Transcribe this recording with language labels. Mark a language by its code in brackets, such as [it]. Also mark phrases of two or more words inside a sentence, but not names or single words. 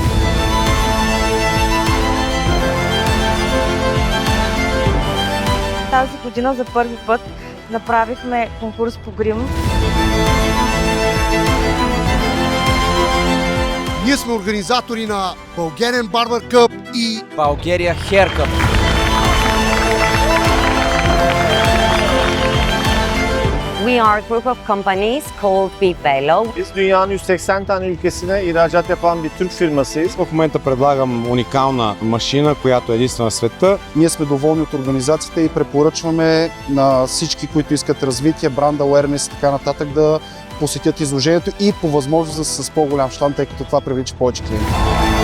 [bg] Тази година за първи път направихме конкурс по грим. Ние сме организатори на Bulgarian Barber Cup и Bulgaria Hair Cup. [en] We are a group of companies called BeVelo. [tr] Biz dünyanın 180 tane ülkesine ihracat yapan bir Türk firmasıyız. [bg] В момента предлагам уникална машина, която е единствена в света. ние сме доволни от организацията и препоръчваме на всички, които искат развитие, [en] brand awareness [bg] и така нататък, да посетят изложението и по възможност с по-голям щанд, тъй като това привлича повече клиенти.